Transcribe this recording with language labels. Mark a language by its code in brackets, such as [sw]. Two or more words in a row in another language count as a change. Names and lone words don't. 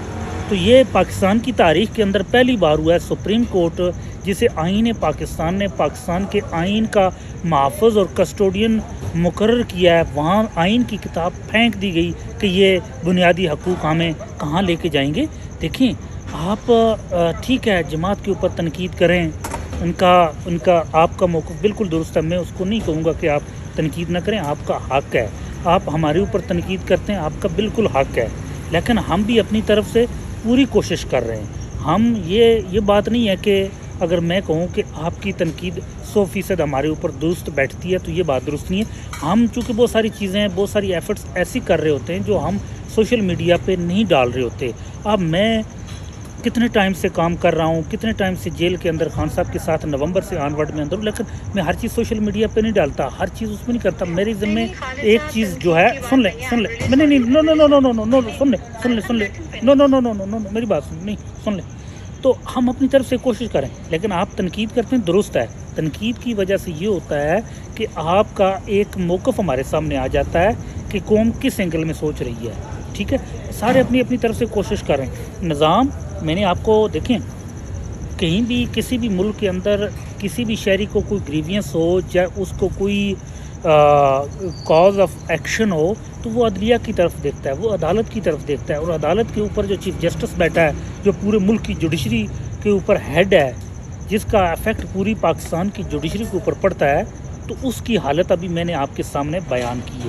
[ur] تو یہ پاکستان کی تاریخ کے اندر پہلی بار ہوا ہے [en] Supreme Court, [ur] جسے آئین پاکستان نے پاکستان کے آئین کا محفوظ اور کسٹوڈین مقرر کیا ہے، وہاں آئین کی کتاب پھینک دی گئی کہ یہ بنیادی حقوق ہمیں کہاں لے کے جائیں گے. دیکھیں آپ، ٹھیک ہے، جماعت کے اوپر تنقید کریں، ان کا آپ کا موقف بالکل درست ہے، میں اس کو نہیں کہوں گا کہ آپ تنقید نہ کریں، آپ کا حق ہے. آپ ہمارے اوپر تنقید کرتے ہیں، آپ کا بالکل حق ہے، لیکن ہم بھی اپنی طرف سے پوری کوشش کر رہے ہیں۔ ہم یہ بات نہیں ہے کہ اگر میں کہوں کہ آپ کی تنقید 100% ہمارے اوپر درست بیٹھتی ہے تو یہ بات درست نہیں ہے۔ ہم چونکہ بہت ساری چیزیں بہت ساری ایفرٹس ایسی کر رہے ہوتے ہیں جو ہم [en] social media [ur] پہ نہیں ڈال رہے ہوتے۔ اب میں کتنے ٹائم سے کام کر رہا ہوں، کتنے ٹائم سے جیل کے اندر خان صاحب کے ساتھ نومبر سے آنورڈ میں اندر ہوں، لیکن میں ہر چیز [en] social media [ur] پہ نہیں ڈالتا، ہر چیز اس میں نہیں کرتا۔ میرے ذمے ایک چیز جو ہے، سن لیں میں نہیں [en] no no no no no no no [ur] سن لیں [en] no no no no no no [ur] میری بات نہیں سن لیں۔ تو ہم اپنی طرف سے کوشش کریں، لیکن آپ تنقید کرتے ہیں درست ہے۔ تنقید کی وجہ سے یہ ہوتا ہے کہ آپ کا ایک موقف ہمارے سامنے آ جاتا ہے کہ قوم کس اینگل میں سوچ رہی ہے، ٹھیک ہے۔ سارے اپنی اپنی طرف سے کوشش کریں۔ نظام میں نے آپ کو دیکھیں، کہیں بھی کسی بھی ملک کے اندر کسی بھی شہری کو کوئی گریوینس ہو یا اس کو کوئی [en] cause of action [ur] ہو تو وہ عدلیہ کی طرف دیکھتا ہے، وہ عدالت کی طرف دیکھتا ہے، اور عدالت کے اوپر جو [en] chief justice [ur] بیٹھا ہے، جو پورے ملک کی جوڈیشری کے اوپر ہیڈ ہے، جس کا افیکٹ پوری پاکستان کی جوڈیشری کے اوپر پڑتا ہے، تو اس کی حالت ابھی میں نے آپ کے سامنے بیان کی ہے۔